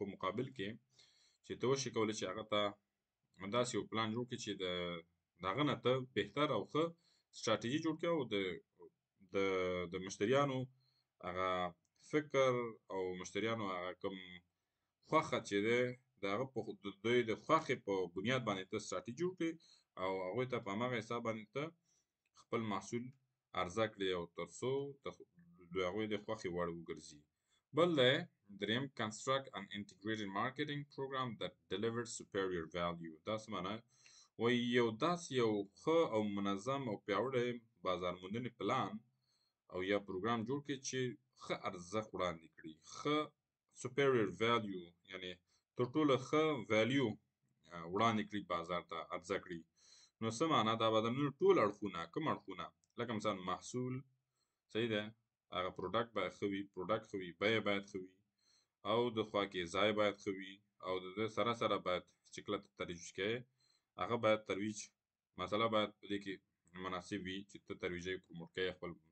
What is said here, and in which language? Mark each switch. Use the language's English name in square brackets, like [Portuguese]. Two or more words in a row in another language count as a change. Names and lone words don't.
[Pashto] مقابل کې چې ته وشي کولی چې هغه ته داسې یو پلان جوړ کړي چې د هغه نه ته بهتر او ښه ستراتیژي جوړ کړي او د مشتریانو هغه فکر او مشتریانو هغه کوم خوښه چې دی د هغه په د دوی د خوښې په بنیاد باندې ته ستراتیژي جوړ کړي او هغوی ته په هماغه حساب باندې ته خپل محصول عرضه کړي او تر څو د هغوی د خوښې وړ وګرځي. بل دی دریم [English] construct an integrated marketing program that delivers superior value. [Pashto] دا څه معنی وایي یو داسې یو ښه او منظم او پیاوړی بازار موندنې پلان او یا پروګرام جوړ کړي چې ښه ارزښت وړاندې کړي، ښه [English] superior value [Pashto] یعنی تر ټولو ښه value وړاندې کړي بازار ته عرضه کړي. نو څه معنا دا به د ټول اړخونه کوم اړخونه لکه مثلا محصول صحیح ده هغه پروډکټ باید ښه وي، پروډکټ ښه وي، بیه باید ښه وي او د خوا کې ځای باید ښه وي او د دې سره سره باید چې کله ته ترویج کوې هغه باید ترویج مسله باید په دې کې مناسب وي چې ته ترویج یې پروموټ کوې خپل